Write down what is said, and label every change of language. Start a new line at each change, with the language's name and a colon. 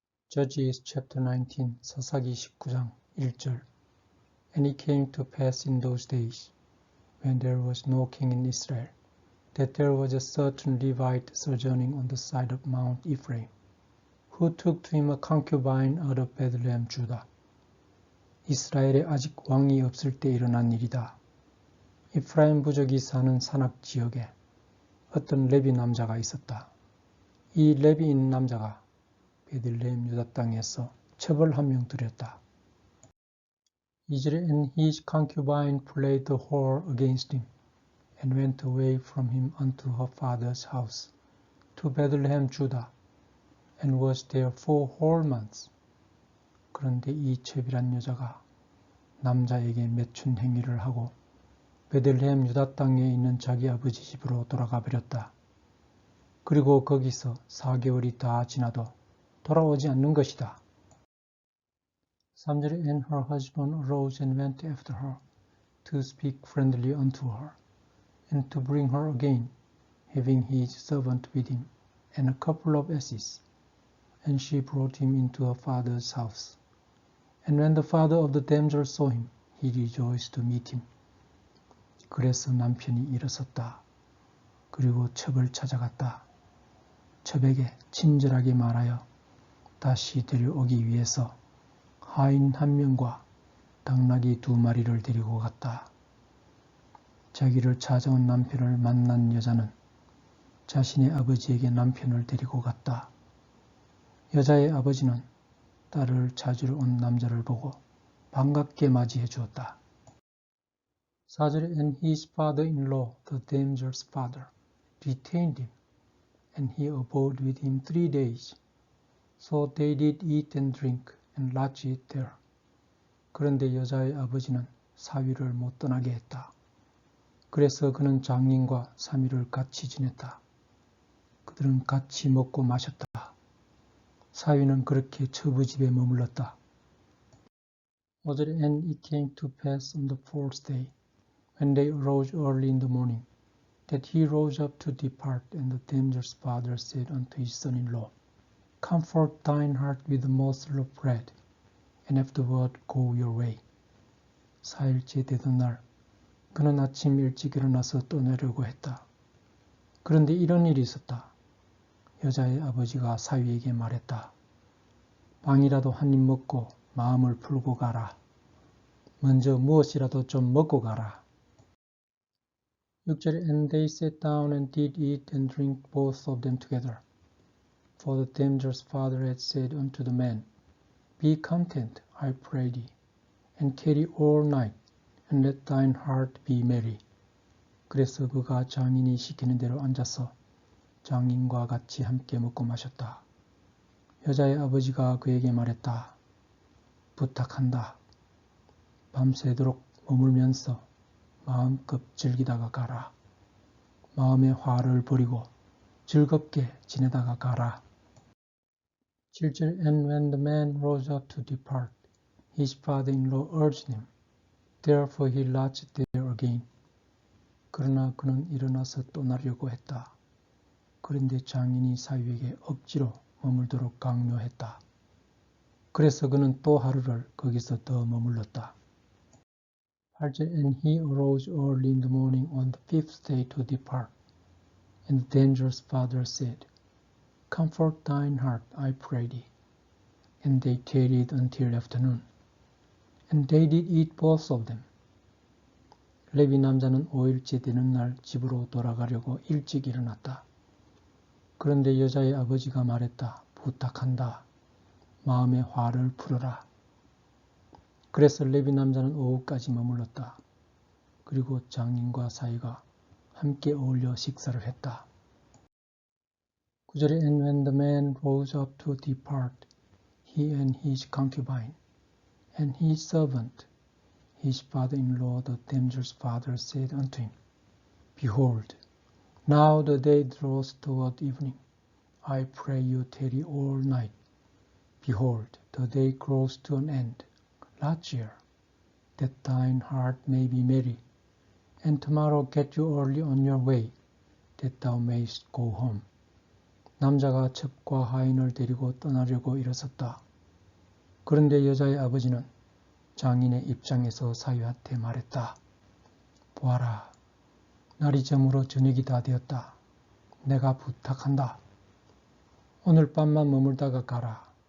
English: Judges chapter 19,
Korean: 사사기 19장 1절.
English: And it came to pass in those days, when there was no king in Israel, that there was a certain Levite sojourning on the side of Mount Ephraim, who took to him a concubine out of Bethlehem, Judah.
Korean: 이스라엘에 아직 왕이 없을 때 일어난 일이다. 이프라임 부족이 사는 산악 지역에 어떤 레비 남자가 있었다. 이 레비인 남자가 베들레헴 유다 땅에서 첩을 한 명 들였다. 2절에
English: And his concubine played the whore against him, and went away from him unto her father's house, to Bethlehem, Judah, and was there 4 whole months.
Korean: 그런데 이 첩이란 여자가 남자에게 매춘 행위를 하고 베들레헴 유다 땅에 있는 자기 아버지 집으로 돌아가 버렸다. 그리고 거기서 4개월이 다 지나도 돌아오지 않는 것이다. 3절에
English: And her husband arose and went after her, to speak friendly unto her, and to bring her again, having his servant with him, and a couple of asses. And she brought him into her father's house. And when the father of the damsel saw him, he rejoiced to meet him.
Korean: 그래서 남편이 일어섰다. 그리고 첩을 찾아갔다. 첩에게 친절하게 말하여 다시 데려오기 위해서 하인 1명과 당나귀 2마리를 데리고 갔다. 자기를 찾아온 남편을 만난 여자는 자신의 아버지에게 남편을 데리고 갔다. 여자의 아버지는 딸을 찾으러 온 남자를 보고 반갑게 맞이해 주었다. 4절에
English: And his father-in-law, the damsel's father, detained him, and he abode with him 3 days. So they did eat and drink, and lodged there.
Korean: 그런데 여자의 아버지는 사위를 못 떠나게 했다. 그래서 그는 장인과 3일을 같이 지냈다. 그들은 같이 먹고 마셨다. 사위는 그렇게 처부 집에 머물렀다. 5절에
English: And it came to pass on the 4th day, when they arose early in the morning, that he rose up to depart, and the damsel's father said unto his son-in-law, Comfort thine heart with a morsel of bread, and afterward go your way.
Korean: 4일째 되던 날, 그는 아침 일찍 일어나서 떠나려고 했다. 그런데 이런 일이 있었다. 여자의 아버지가 사위에게 말했다. 빵이라도 한 입 먹고 마음을 풀고 가라. 먼저 무엇이라도 좀 먹고 가라. 6절에
English: And they sat down and did eat and drink both of them together. For the damsel's father had said unto the man, Be content, I pray thee, and tarry all night, and let thine heart be merry.
Korean: 그래서 그가 장인이 시키는 대로 앉아서 장인과 같이 함께 먹고 마셨다. 여자의 아버지가 그에게 말했다. 부탁한다. 밤새도록 머물면서 마음껏 즐기다가 가라. 마음의 화를 버리고 즐겁게 지내다가 가라. 7절
English: And when the man rose up to depart, his father-in-law urged him. Therefore he lodged there again.
Korean: 그러나 그는 일어나서 떠나려고 했다. 그런데 장인이 사위에게 억지로 머물도록 강요했다. 그래서 그는 또 하루를 거기서 더 머물렀다. 8절
English: And he arose early in the morning on the 5th day to depart. And the damsel's father said, Comfort thine heart, I pray thee. And they tarried until afternoon. And they did eat both of them.
Korean: 레위 남자는 5일째 되는 날 집으로 돌아가려고 일찍 일어났다. 그런데 여자의 아버지가 말했다. 부탁한다. 마음의 화를 풀어라. 그래서 레위 남자는 오후까지 머물렀다. 그리고 장인과 사위가 함께 어울려 식사를 했다. 9절에
English: And when the man rose up to depart, he and his concubine, and his servant, his father-in-law, the damsel's father, said unto him, Behold, now the day draws toward evening. I pray you tarry all night. Behold, the day grows to an end. Lodge here, that thine heart may be merry, and tomorrow get you early on your way, that thou mayst go home.
Korean: 남자가 첩과 하인을 데리고 떠나려고 일어섰다. 그런데 여자의 아버지는 장인의 입장에서 사위한테 말했다. 보아라, 날이 저물어 저녁이 다 되었다. 내가 부탁한다. 오늘 밤만 머물다가 가라.